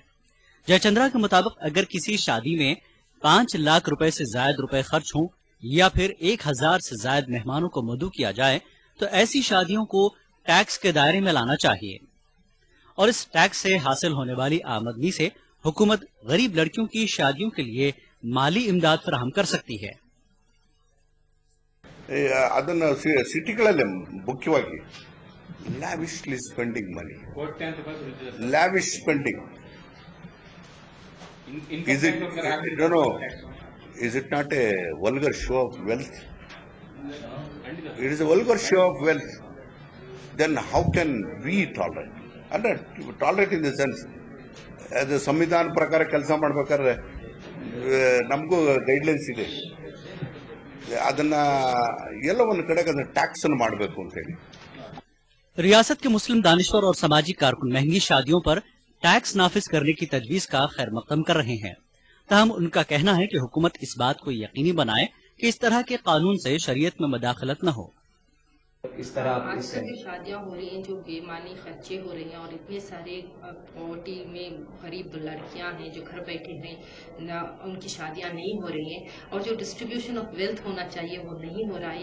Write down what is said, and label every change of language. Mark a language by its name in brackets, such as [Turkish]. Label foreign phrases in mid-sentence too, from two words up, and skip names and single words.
[Urdu] جے چندرا کے مطابق اگر کسی شادی میں 5 لاکھ روپے سے زیادہ روپے خرچ ہوں یا پھر 1000 سے زیادہ مہمانوں کو مدعو کیا جائے تو ایسی شادیوں کو ٹیکس کے دائرے میں لانا چاہیے اور اس ٹیکس سے حاصل ہونے والی آمدنی سے حکومت غریب لڑکیوں کی شادیوں کے لیے مالی امداد فراہم کر سکتی ہے. [Kannada] ಅದನ್ನ ಸಿಟಿಗಳಲ್ಲಿ ಮುಖ್ಯವಾಗಿ [English] lavishly spending money, lavish spending. Is it not a vulgar show of wealth? It is a vulgar show of wealth. Then how can we tolerate? And tolerate in the sense, as a [Kannada] ಸಂವಿಧಾನ ಪ್ರಕಾರ ಕೆಲಸ ಮಾಡಬೇಕಾದ್ರೆ ನಮಗೂ ಗೈಡ್ಲೈನ್ಸ್ ಇದೆ. ಅದನ್ನ ಎಲ್ಲ ಒಂದು ಕಡೆಗೆ ಅದನ್ನ ಟ್ಯಾಕ್ಸ್ ಅನ್ನು ಮಾಡಬೇಕು ಅಂತ ಹೇಳಿ। [Urdu] ریاست کے مسلم دانشور اور سماجی کارکن مہنگی شادیوں پر ٹیکس نافذ کرنے کی تجویز کا خیر مقدم کر رہے ہیں. تاہم ان کا کہنا ہے کہ حکومت اس بات کو یقینی بنائے کہ اس طرح کے قانون سے شریعت میں مداخلت نہ ہو. اس طرح آج کل جو شادیاں ہو رہی ہیں، جو بے معنی خرچے ہو رہی ہیں اور اتنے سارے پاورٹی میں غریب لڑکیاں ہیں جو گھر بیٹھے ہیں، نہ ان کی شادیاں نہیں ہو رہی ہیں اور جو [English] distribution of wealth [Urdu] ہونا چاہیے وہ نہیں ہو رہا ہے.